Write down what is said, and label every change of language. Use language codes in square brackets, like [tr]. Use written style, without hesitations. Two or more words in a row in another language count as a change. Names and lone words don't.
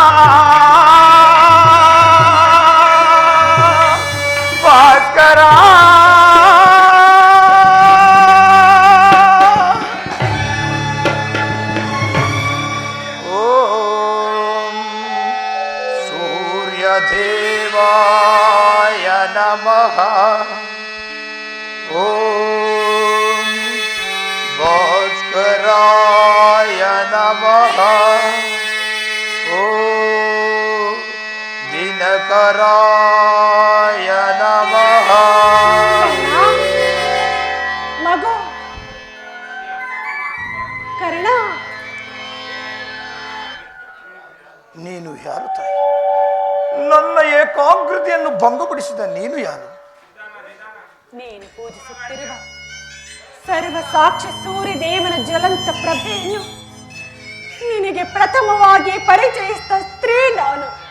[sa] भास्कर ओं सूर्यदेवाय नमः ओं भास्कराय नमः ओं दिनकराय नमः [kn] ಮಗು ಕರ್ಣ ನೀನು ಯಾರು ತಾಯಿ? ನನ್ನ ಏಕಾಗ್ರತೆಯನ್ನು ಭಂಗಪಡಿಸಿದ ನೀನು ಯಾರು? ನೀನು ಪೂಜಿಸುತ್ತಿರುವ ಸರ್ವ ಸಾಕ್ಷಿ ಸೂರ್ಯದೇವನ ಜ್ವಲಂತ ಪ್ರಭೆಯನ್ನು ನಿನಗೆ ಪ್ರಥಮವಾಗಿ ಪರಿಚಯಿಸಿದ ಸ್ತ್ರೀ ನಾನು.